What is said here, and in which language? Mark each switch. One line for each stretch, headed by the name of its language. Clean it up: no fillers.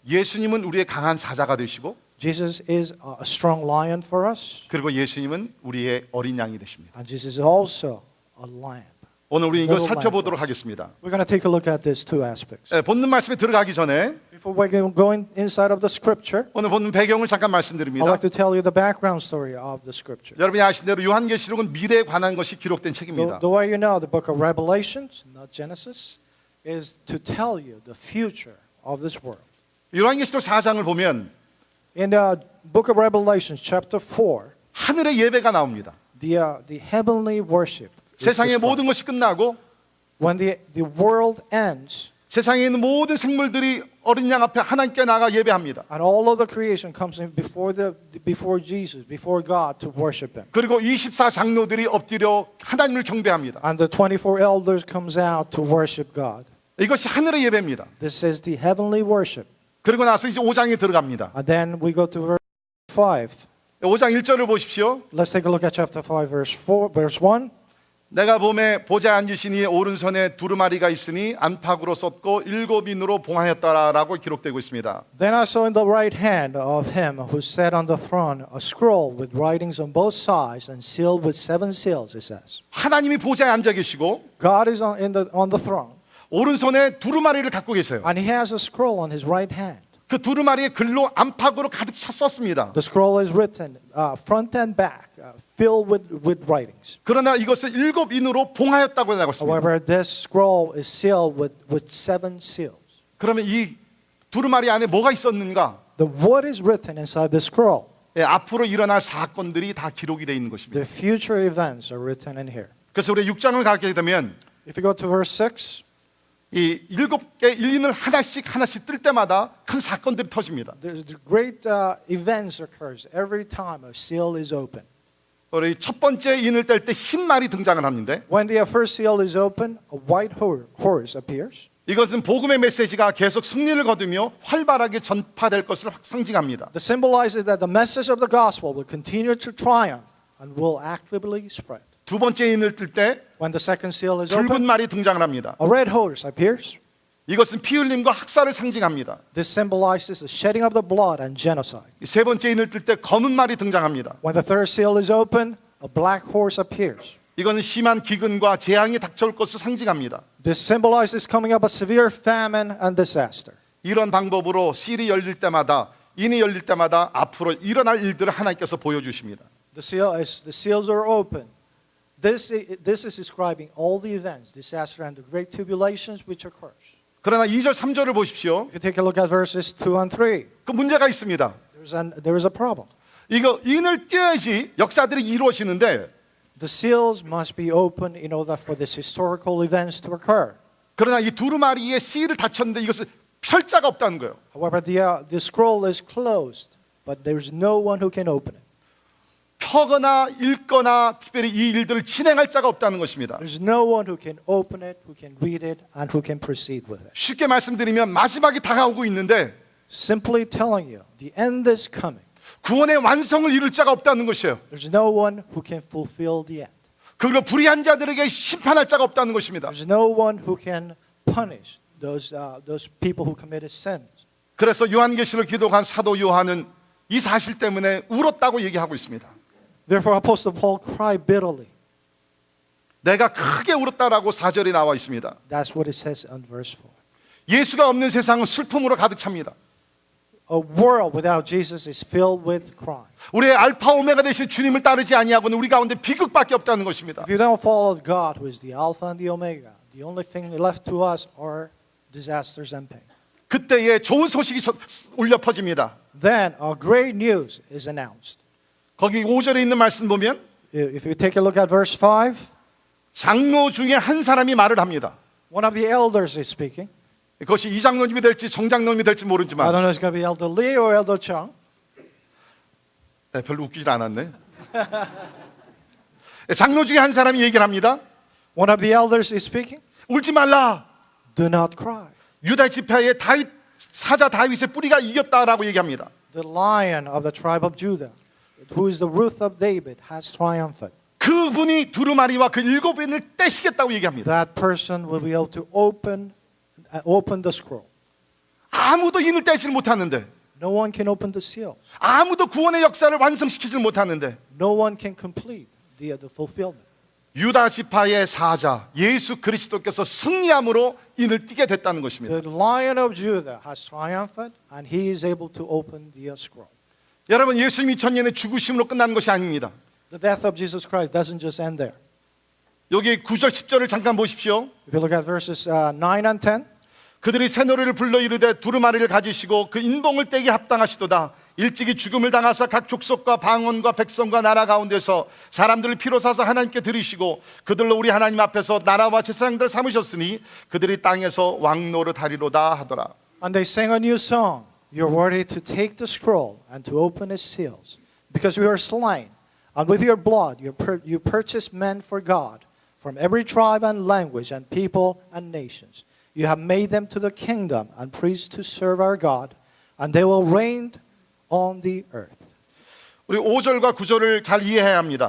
Korean: 예수님은 우리의 강한 사자가 되시고
English: Jesus is a strong lion for us,
Korean: 그리고 예수님은 우리의 어린 양이 되십니다.
English: and Jesus is also a lamb.
Korean: 오늘 우리 이걸
English: little
Korean: 살펴보도록
English: lamb.
Korean: 하겠습니다.
English: We're going to take a look at these two aspects.
Korean: 본문 말씀에 들어가기 전에
English: Before we go inside of the scripture,
Korean: 오늘 본문 배경을 잠깐
English: I'd
Korean: 말씀드립니다.
English: like to tell you the background story of the scripture.
Korean: 여러분이 아신 대로 요한계시록은 미래에 관한 것이 기록된 책입니다.
English: The way you know the book of Revelations, not Genesis, is to tell you the future of this world.
Korean: 요한계시록 4장을 보면
English: In the book of Revelations, chapter 4,
Korean: 하늘의 예배가 나옵니다.
English: the heavenly worship. is
Korean: 세상의
English: described.
Korean: 모든 것이 끝나고
English: When the world ends
Korean: 세상에 있는 모든 생물들이 어린 양 앞에 하나님께 나가 예배합니다.
English: and all of the creation comes in before Jesus, before God to worship Him.
Korean: 그리고 24장로들이 엎드려 하나님을 경배합니다.
English: And the 24 elders comes out to worship God.
Korean: 이것이 하늘의 예배입니다.
English: This is the heavenly worship.
Korean: 그리고 나서 이제 5장에 들어갑니다.
English: And then we go to verse 5.
Korean: 5장 1절을 보십시오.
English: Let's take a look at chapter 5, verse 1.
Korean: 내가 봄에 보좌에 앉으신 이의 오른손에 두루마리가 있으니 안팎으로 쏟고 7인으로 봉하였다라고 기록되고 있습니다.
English: Then I saw in the right hand of him who sat on the throne a scroll with writings on both sides and sealed with 7 seals, it says.
Korean: 하나님이 보좌에 앉아 계시고
English: God is on the throne,
Korean: 오른손에 두루마리를 갖고 계세요.
English: and he has a scroll on his right hand.
Korean: 그 두루마리의 글로 안팎으로 가득 찼었습니다.
English: The scroll is written front and back, filled with writings.
Korean: 그러나 이것을 7인으로 봉하였다고 나고 있습니다.
English: However, this scroll is sealed with 7 seals.
Korean: 그러면 이 두루마리 안에 뭐가 있었는가?
English: What is written inside the scroll?
Korean: 앞으로 일어날 사건들이 다 기록이 되어 있는 것입니다.
English: The future events are written in here.
Korean: 그래서 우리 6장을 가게 되면
English: If you go to verse 6,
Korean: 이 7개 1인을 하나씩 뜰 때마다 큰 사건들이 터집니다.
English: there's great events occurs every time a seal is open.
Korean: 우리 첫 번째 인을 뗄 때 흰 말이 등장을 하는데
English: When the first seal is open, a white horse appears.
Korean: 이것은 복음의 메시지가 계속 승리를 거두며 활발하게 전파될 것을 상징합니다.
English: This symbolizes that the message of the gospel will continue to triumph and will actively spread.
Korean: 두 번째 인을 뜰 때
English: When the second seal is
Korean: 붉은
English: open,
Korean: 말이 등장을 합니다.
English: a red horse appears.
Korean: 이것은 피 흘림과 학살을 상징합니다.
English: This symbolizes the shedding of the blood and genocide.
Korean: 세 번째 인을 뜰 때 검은 말이 등장합니다.
English: When the third seal is open, a black horse appears.
Korean: 이것은 심한 기근과 재앙이 닥쳐올 것을 상징합니다.
English: This symbolizes coming up a severe famine and disaster.
Korean: 이런 방법으로 실이 열릴 때마다 인이 열릴 때마다 앞으로 일어날 일들을 하나님께서 보여주십니다.
English: The seals are open. This is describing all the events, disaster and the great tribulations which occurs.
Korean: 그러나 2절 3절을 보십시오.
English: If you take a look at verses 2 and 3,
Korean: 그 문제가 있습니다.
English: there is a problem.
Korean: 이거 인을 띄어야지 역사들이 이루어지는데
English: The seals must be open in order for these historical events to occur.
Korean: 그러나 이 두루마리의 실을 닫혔는데 이것을 펼 자가 없다는 거예요.
English: However, the scroll is closed, but there is no one who can open it.
Korean: 펴거나 읽거나 특별히 이 일들을 진행할 자가 없다는 것입니다.
English: There's no one who can open it, who can read it, and who can proceed with it.
Korean: 쉽게 말씀드리면 마지막이 다가오고 있는데
English: Simply telling you, the end is coming.
Korean: 구원의 완성을 이룰 자가 없다는 것이에요.
English: There's no one who can fulfill the end.
Korean: 그리고 불의한 자들에게 심판할 자가 없다는 것입니다.
English: There's no one who can punish those people who committed sins.
Korean: 그래서 요한계시를 기록한 사도 요한은 이 사실 때문에 울었다고 얘기하고 있습니다.
English: Therefore, Apostle Paul cried bitterly.
Korean: 내가 크게 울었다라고 4절에 나와 있습니다.
English: That's what it says in verse 4.
Korean: 예수가 없는 세상은 슬픔으로 가득 찹니다.
English: A world without Jesus is filled with crime.
Korean: 우리의 알파 오메가 되신 주님을 따르지 아니하고는 우리 가운데 비극밖에 없다는 것입니다.
English: If you don't follow God, who is the Alpha and the Omega, the only thing left to us are disasters and pain.
Korean: 그때에 좋은 소식이 울려 퍼집니다.
English: Then a great news is announced.
Korean: 거기 5절에 있는 말씀 보면
English: If you take a look at verse 5,
Korean: 장로 중에 한 사람이 말을 합니다.
English: one of the elders is speaking.
Korean: 그것이 이장로님이 될지 정장로님이 될지
English: I
Korean: 모르지만
English: don't know if it's going to be Elder Lee or Elder Chung.
Korean: 별로 웃기질 않았네. 장로 중에 한 사람이 얘기를 합니다.
English: One of the elders is speaking.
Korean: 울지 말라.
English: Do not cry.
Korean: 유다 지파의 다윗 사자 다윗의 뿌리가 이겼다라고 얘기합니다.
English: The Lion of the tribe of Judah, who is the root of David, has triumphed.
Korean: 그분이 두루마리와 그 7인을 떼시겠다고 얘기합니다.
English: That person will be able to open the scroll.
Korean: 아무도 인을 떼지를 못하는데,
English: No one can open the seals.
Korean: 아무도 구원의 역사를 완성시키지를 못하는데,
English: No one can complete the fulfillment.
Korean: 유다 지파의 사자 예수 그리스도께서 승리함으로 인을 띠게 됐다는 것입니다.
English: The Lion of Judah has triumphed, and he is able to open the scroll.
Korean: 여러분, 예수님 2000년의 죽으심으로 끝나는 것이 아닙니다.
English: The death of Jesus Christ doesn't just end there.
Korean: 여기 9절 10절을 잠깐 보십시오.
English: If you look at verses 9 and 10,
Korean: 그들이 새 노래를 불러 이르되 두루마리를 가지시고 그 인봉을 떼기 합당하시도다. 일찍이 죽음을 당하사 각 족속과 방언과 백성과 나라 가운데서 사람들을 피로 사서 하나님께 드리시고 그들로 우리 하나님 앞에서 나라와 제사장들 삼으셨으니 그들이 땅에서 왕노릇 하리로다 하더라.
English: and they sang a new song. You are worthy to take the scroll and to open its seals, because we are slain, and with your blood you purchased men for God from every tribe and language and people and nations. You have made them to the kingdom and priests to serve our God, and they will reign on the earth.
Korean: 우리 5절과 9절을 잘 이해해야 합니다.